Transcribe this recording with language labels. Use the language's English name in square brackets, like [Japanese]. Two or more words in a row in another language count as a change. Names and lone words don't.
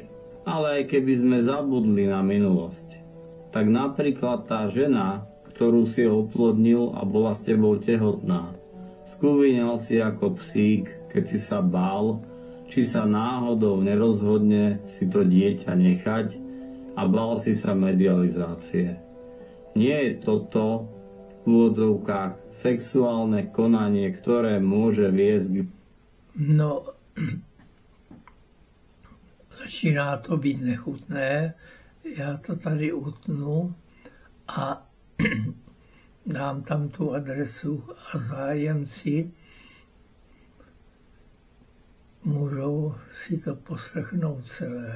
[Slovak] Ale aj keby sme zabudli na minulosť, tak napríklad tá žena, ktorú si oplodnil a bola s tebou tehotná, skúvinal si ako psík, keď si sa bál, či sa náhodou nerozhodne si to dieťa nechať a bál si sa medializácie. Nie je toto v úvodzovkách sexuálne konanie, ktoré môže viesť k... [Czech] No, začíná to být nechutné, já to tady utnu a dám tam tu adresu a zájemci můžou si to poslechnout celé.